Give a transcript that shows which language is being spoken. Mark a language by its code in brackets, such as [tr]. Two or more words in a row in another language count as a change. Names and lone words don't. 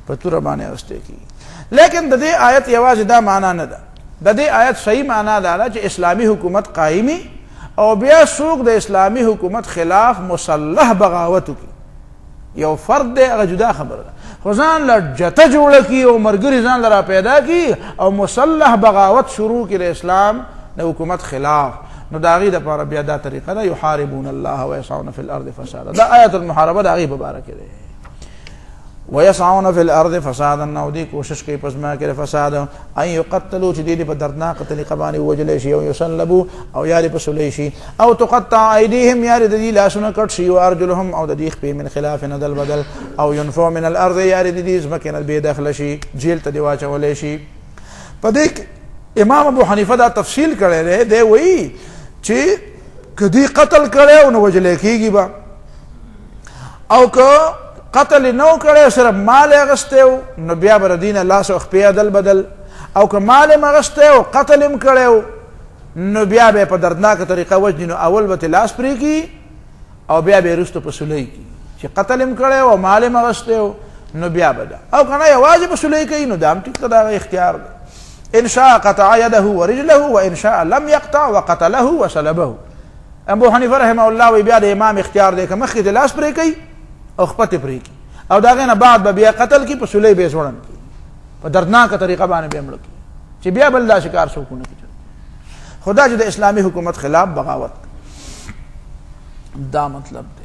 [ps] په توره باندې اخیستی کېږي. لیکن د دې آیت یوازې دا معنا نه ده، د دې آیت صحیح معنا دا ده چې اسلامي حکومت قایمي او بیا څوک د اسلامي حکومت خلاف مسلح بغاوت وکړي، یو فرد دی هغه جدا خبره ده، خو ځان له جته جوړه کړي او ملګري ځان له را پیدا کړي او مسلح بغاوت شروع کړي د اسلام د حکومت خلاف، نو د هغې دپاره بیا دا طریقه ده [ar] یحاربون الله ویسعون فی الارض فسادا. [ps] دا آیت المحاربه د هغې په باره کې دی. [ar] ويسعون في الارض فسادا، [ps] او دی کوشش کوي په ځمکه کې د فساد، [ar] ان یقتلوا [ps] چې دی په دردناکه طریقه باندې ووژلی شي، او یصلبوا او یا دې په سولی شي، او [ar] تقطع ایدیهم [ps] یا د دې لاسونه کټ شي، وارجلهم او د دې خپې [ar] من خلاف [ps] ندل بدل، او [ar] ينفوا من الارض [ps] یا د دې ځمکې نه بې دخله شي، جیل ته دې واچولی شي. په دې امام ابو حنیفه دا تفصیل کړی دی، دی وایي چې که دې قتل کړی او نو وژلی کېږي به، او که قتل نو کړی صرف مال یې اخیستی و نو بیا به د دې نه لاس او خپې عدل بدل، او که مال یې اخیستی او قتل یې کړی و نو بیا به یې په دردناکه طریقه وژني، نو اول به ترې لاس پرې کړي او بیا به یې وروسته په سولی کړي. چې قتل یې کړی و او مال یې اخیستی و نو بیا به ده، او که نه یوازې په سولی کوي نو دا هم ټیک ده، د هغه اختیار ده. [ar] ان شاء قطع يده ورجله وان شاء لم يقطع وقتله وسلبه. [ps] ابو حنیفه [ar] رحمه الله [ps] وی بیا د امام اختیار دی که مخکې د لاس پرې کوي او خپته پرې کوي، او د هغې نه بعد به بیا قتل کړي، په سولی به یې ځوړند کړي، په دردناکه طریقه باندې به یې مړه کړي چې بیا بل داسې کار څوک ونه کړي. خو دا چې د اسلامي حکومت خلاف بغاوت دا مطلب دی.